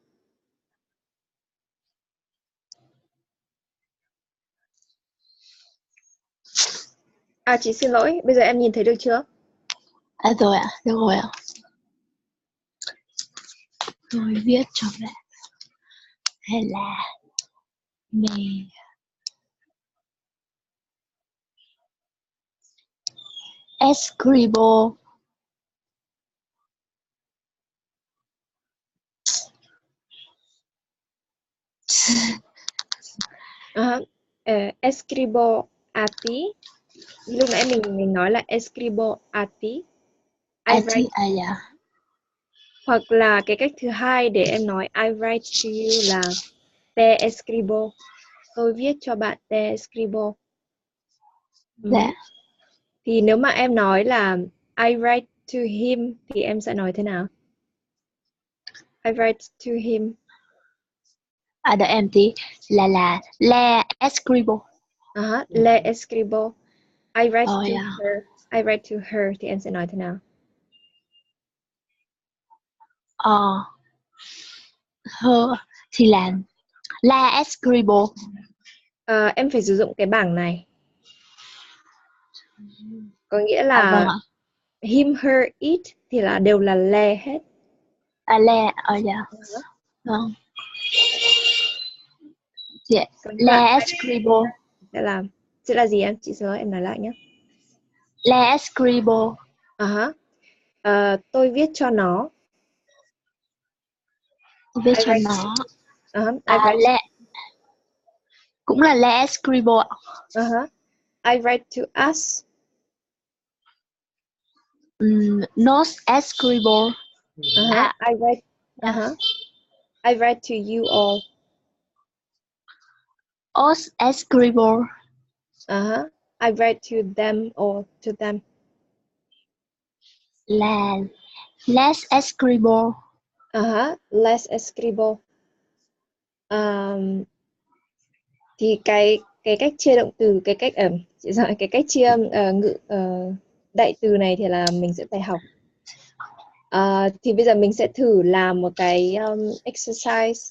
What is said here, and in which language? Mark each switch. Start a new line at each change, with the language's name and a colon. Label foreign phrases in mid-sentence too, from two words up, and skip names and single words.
Vietnamese: Chị xin lỗi, bây giờ em nhìn thấy được chưa? Rồi ạ, được rồi ạ. Tôi viết cho bạn. Hay là mình escribo
Spanish: Escribo a ti.
Vietnamese: Lúc nãy mình nói là
Spanish: escribo a ti.
English: I write.
Vietnamese: dạ. Hoặc là cái cách thứ hai để em nói
English: I write to you
Vietnamese: là
Spanish: te escribo.
Vietnamese: Tôi viết cho bạn
Spanish: te escribo.
Vietnamese: Dạ. Thì nếu mà em nói là
English: I write to him
Vietnamese: thì em sẽ nói thế nào?
English: I write to him.
Vietnamese: Đợi em tí, là
Spanish: le escribo. Le escribo.
English: I write to Yeah. her. I write to her
Vietnamese: thì em sẽ nói thế nào? Her thì là
Spanish: la escribo.
Vietnamese: Em phải sử dụng cái bảng này. Có nghĩa là Vâng ạ.
English: him, her, it
Vietnamese: thì là đều là le hết. Le, dạ. Vâng.
English: Yeah.
Vietnamese: Còn
Spanish: Le escribo.
Vietnamese: Sẽ là gì em? Chị xin lỗi, em nói lại nhé.
Spanish: Le escribo.
Vietnamese: Tôi viết cho nó. Tôi viết cho nó.
Spanish: Le.
Vietnamese: Cũng là
Spanish: le escribo.
English: I write to us.
Spanish: Nos escribo.
English: I write. I write to you all.
Spanish: Os escribo.
English: I write to them or to them.
Spanish: Les escribo. Les escribo.
Vietnamese: Thì cái cách chia động từ, cái cách chia đại từ này thì là mình sẽ phải học. Thì bây giờ mình sẽ thử làm một cái exercise.